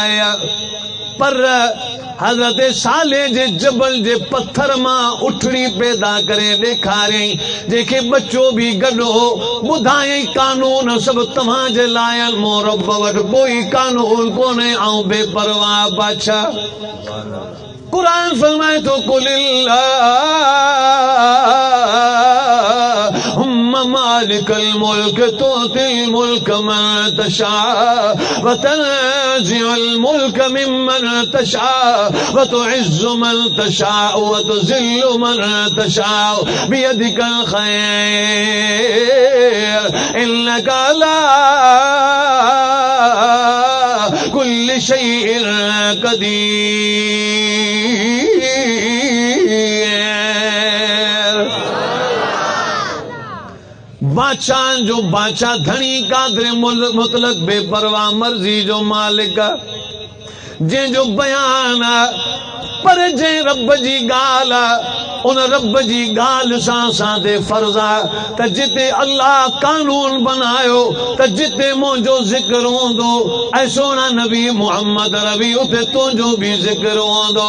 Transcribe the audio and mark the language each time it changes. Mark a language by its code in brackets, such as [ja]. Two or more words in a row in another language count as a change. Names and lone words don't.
[sd] पर हज़रत साले जे जबल जे पत्थर मां उठड़ी पैदा करे ॾेखारियईं, जंहिंखे बच्चो बि गॾु हो। ॿुधायईं कानून सभु तव्हांजे लाइ मूं रब वटि कोई कानून कोन्हे, ऐं बेपरवाह बादशाह। कुरान फरमाए थो [ar] قل اللهم مالك الملك تؤتي الملك من تشاء وتنزع الملك ممن تشاء وتعز من تشاء وتذل من تشاء بيدك الخير إنك على كل شيء قدير. [sd] बादशाह जो बादशाह धनी कादर मुतलक बेपरवाह मर्जी जो मालिक जंहिंजो बयान पर जंहिं रब जी ॻाल्हि उन रब जी ॻाल्हि सां असां ते फर्ज़ आहे त जिते अल्लाह कानून बनायो त जिते मुंहिंजो ज़िक्र हूंदो ऐं सोना नबी मोहम्मद रबी उते तुंहिंजो बि ज़िक्र हूंदो।